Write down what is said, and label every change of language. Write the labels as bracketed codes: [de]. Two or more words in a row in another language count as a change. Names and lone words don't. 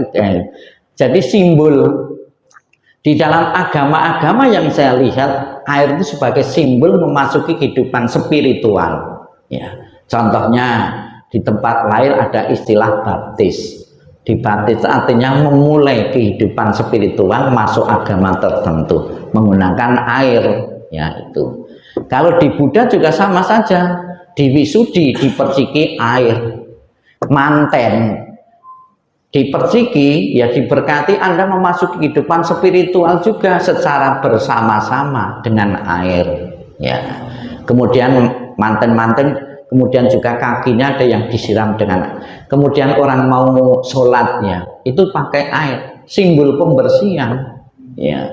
[id] Jadi simbol di dalam agama-agama yang saya lihat, air itu sebagai simbol memasuki kehidupan spiritual, ya. Contohnya di tempat lain ada istilah baptis. Dibaptis artinya memulai kehidupan spiritual masuk agama tertentu menggunakan air, ya itu. Kalau di Buddha juga sama saja, diwisudi diperciki air, manten diperciki, ya diberkati, Anda memasuki kehidupan spiritual juga secara bersama-sama dengan air, ya. Kemudian manten-manten, kemudian juga kakinya ada yang disiram dengan, kemudian orang mau sholatnya itu pakai air, simbol pembersihan, ya.